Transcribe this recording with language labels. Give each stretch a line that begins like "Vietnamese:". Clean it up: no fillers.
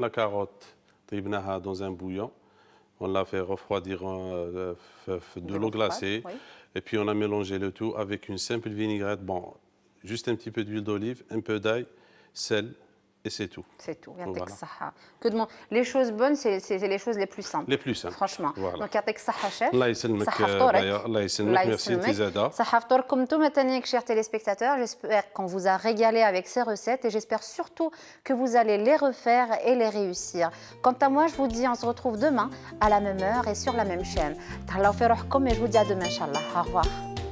French: La carotte,
Arabic: tribnaha
French: dans un bouillon. On l'a fait refroidir de l'eau glacée. froide, oui. Et puis on a mélangé le tout avec une simple vinaigrette. Bon, juste un petit peu d'huile d'olive, un peu d'ail, sel, et c'est tout. c'est tout. Voilà.
Arabic: Yatek saha.
French: Les choses bonnes, c'est les choses les plus simples. Les plus simples. Franchement. Voilà. Donc
Arabic: yatek saha,
French: chef.
Arabic: الله يسلمك صحة فطورك. بايا الله يسلمك ميرسي انت زاده صحة فطوركم نتوما تانيك
French: chers téléspectateurs. J'espère qu'on vous a régalé avec ces recettes et j'espère surtout que vous allez les refaire et les réussir. Quant à moi, je vous dis on se retrouve demain à la même heure et sur la même chaîne.
Arabic: Tahlaw fi ruhkom
French: et je vous dis à demain inchallah. Au revoir.